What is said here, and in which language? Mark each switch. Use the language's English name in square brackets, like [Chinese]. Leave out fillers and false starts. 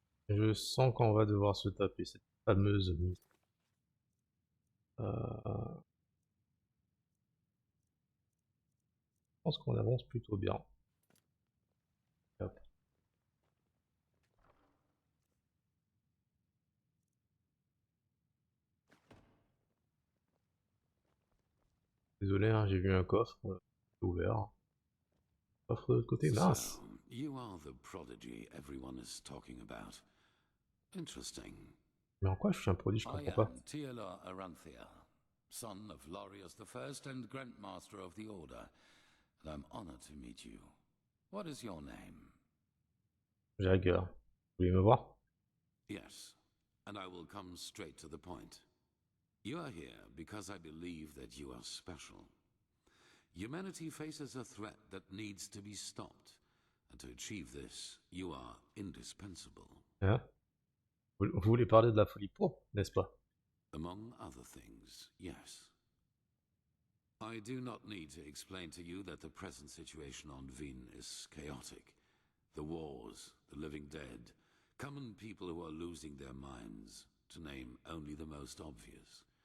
[French] je sens qu'on va devoir se taper cette fameuse mise. Je pense qu'on avance plutôt bien. Hop. Désolé, hein, j'ai vu un coffre ouvert. Coffre de l'autre côté, mince. [English] So, you are the prodigy everyone is talking about. Interesting. [French] Mais en quoi je suis un produit, je [English] I [French] comprends pas. [English] am T.E.L.A., son of Lorius I and Grandmaster of the Order, and I'm honored to meet you. What is your name? [French] Jag3rKhan. Vous voulez me voir? [English] Yes, and I will come straight to the point. You are here because I believe that you are special. Humanity faces a threat that needs to be stopped, and to achieve this, you are indispensable. [French] Hein? Vous voulez parler de la folie pro, n'est-ce pas? [English] Among other things, yes. I do not need to explain to you that the present situation on Vin is chaotic. The wars, the living dead, common people who are losing their minds, to name only the most obvious.